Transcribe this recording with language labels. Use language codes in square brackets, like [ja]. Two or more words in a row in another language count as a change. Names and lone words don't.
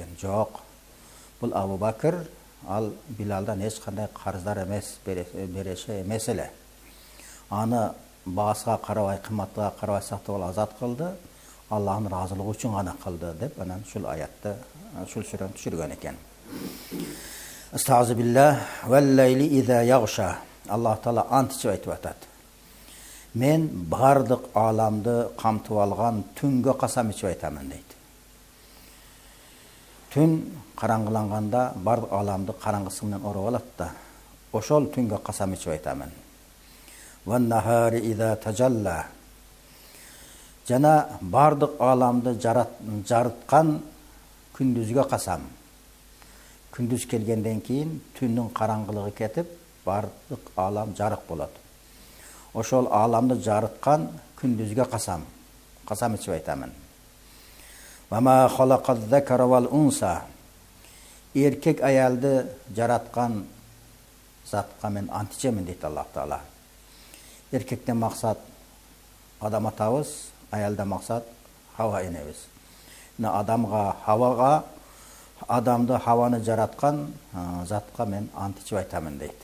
[ky] Жок, бул Абу Бакр ал Bilalдан эч кандай карыздар эмес, береше эмес эле. Аны баасына карабай, кымматына карабай сатып алып азат кылды. Аллахтын разылыгы үчүн гана кылды деп анан ушул аятты, ушул сүрөнү түшүргөн экен. [ar] أستعيذ بالله والليل إذا يغشى. [ky] Alloh taolo antичип айтып атат. Мен бардык аламды камтып алган түнгө касам ичип айтамын дейт. Түн караңгыланганда бардык аламды караңгысы менен ороп алат да. Ошол түнгө касам ичип айтамын. [ar] والنهار إذا تجلى. [ky] Жана бардык аламды жарыткан күндүзгө касам. Күндүз келгенден кийин түндүн караңгылыгы кетип, бардык алам жарык болот. Ошол аламды жарыткан күндүзгө касам ичип айтамын. [ar] وما خلق الذكر والأنثى. [ky] Эркек аялды жараткан затка мен ант ичемин дейт Аллах Таала. Эркектен максат адам атабыз, аялда максат Хава энебиз. Адамга, Хавага, адамды Хаваны жараткан затка мен ант ичип айтамын дейт.